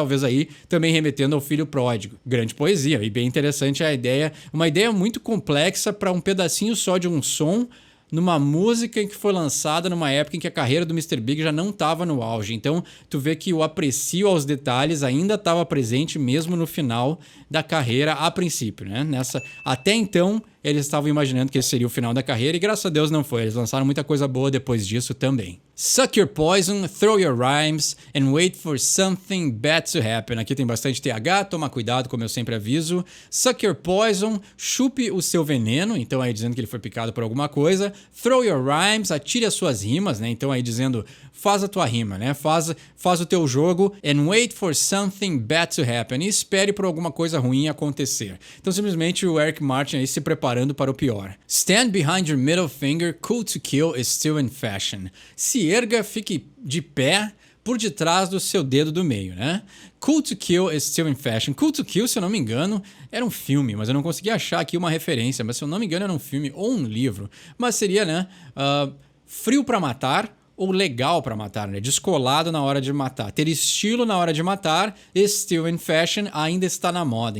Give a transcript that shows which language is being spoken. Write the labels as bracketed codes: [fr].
[pt] Talvez aí também remetendo ao filho pródigo. Grande poesia e bem interessante a ideia, uma ideia muito complexa para um pedacinho só de um som, numa música que foi lançada numa época em que a carreira do Mr. Big já não estava no auge. Então, tu vê que o aprecio aos detalhes ainda estava presente mesmo no final da carreira a princípio, né? Até então, eles estavam imaginando que esse seria o final da carreira e graças a Deus não foi. Eles lançaram muita coisa boa depois disso também. [en] Suck your poison, throw your rhymes and wait for something bad to happen. [pt] Aqui tem bastante TH, toma cuidado, como eu sempre aviso. [en] Suck your poison, [pt] chupe o seu veneno, então aí dizendo que ele foi picado por alguma coisa. [en] Throw your rhymes, [pt] atire as suas rimas, né? Então aí dizendo, faz a tua rima, né? Faz o teu jogo [en] and wait for something bad to happen. [pt] E espere por alguma coisa ruim acontecer. Então simplesmente o Eric Martin aí se preparando para o pior. [en] Stand behind your middle finger, cool to kill is still in fashion. [pt] Se erga, fique de pé por detrás do seu dedo do meio, né? [en] Cool to Kill is still in fashion. [pt] Cool to Kill, se eu não me engano, era um filme, mas eu não consegui achar aqui uma referência, mas se eu não me engano era um filme ou um livro. Mas seria, né? Frio pra matar ou legal pra matar, né? Descolado na hora de matar. Ter estilo na hora de matar, [en] still in fashion, [pt] ainda está na moda.